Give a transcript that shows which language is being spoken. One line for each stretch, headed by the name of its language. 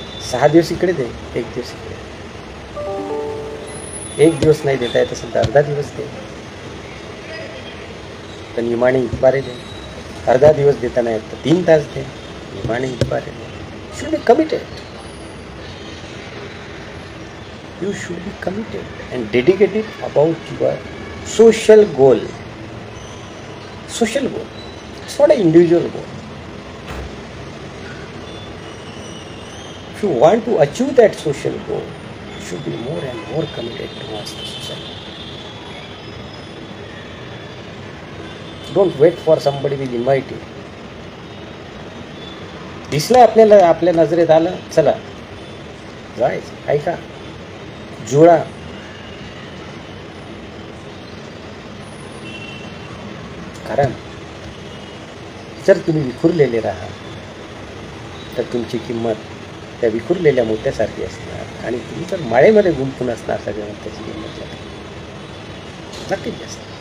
Marathi: 6 दिवस इकडे दे, 1 दिवस इकडे. 1 दिवस नाही देता येत असेल तर अर्धा दिवस दे, तर निमाणे इतबारे दे. अर्धा दिवस देता नाही येत तर 3 तास दे, निमाणे इतबारे दे.
English: Should be committed. You should be committed and dedicated about your social goal. Social goal. It's not an individual goal. If you want to achieve that social goal, you should be more and more committed towards the society. Don't wait for somebody will invite you.
Marathi: दिसलं आपल्याला, आपल्या नजरेत आलं, चला जायचं. ऐका, जुळा. कारण जर तुम्ही विखुरलेले राहाल तर तुमची किंमत त्या विखुरलेल्या मोत्यासारखी असणार, आणि तुम्ही जर माळेमध्ये गुंतून असणार सगळ्या मोत्याची किंमत नक्कीच जास्त.